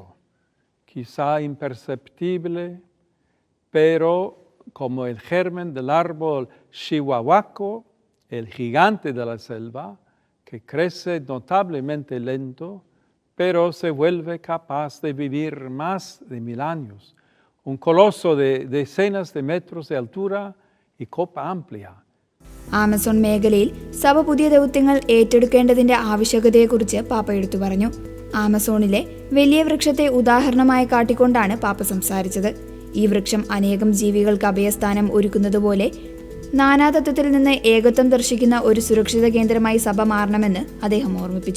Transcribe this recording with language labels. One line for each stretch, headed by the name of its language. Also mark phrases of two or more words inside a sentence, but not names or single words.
Spanish: Quizá imperceptible, pero como el germen del árbol chihuahuaco, el gigante de la selva, que crece notablemente lento, pero se vuelve capaz de vivir más de 1000 años. Un coloso de decenas de metros de altura y copa amplia.
Malayalam: ആമസോൺ മേഖലയിൽ സഭ പുതിയ ദൗത്യങ്ങൾ ഏറ്റെടുക്കേണ്ടതിന്റെ ആവശ്യകതയെക്കുറിച്ച് പാപ്പ എടുത്തു പറഞ്ഞു. ആമസോണിലെ വലിയ വൃക്ഷത്തെ ഉദാഹരണമായി കാട്ടിക്കൊണ്ടാണ് പാപ്പ സംസാരിച്ചത്. ഈ വൃക്ഷം അനേകം ജീവികൾക്ക് അഭയസ്ഥാനം ഒരുക്കുന്നതുപോലെ നാനാതത്വത്തിൽ നിന്ന് ഏകത്വം ദർശിക്കുന്ന ഒരു സുരക്ഷിത കേന്ദ്രമായി സഭ മാറണമെന്ന് അദ്ദേഹം ഓർമ്മിപ്പിച്ചു.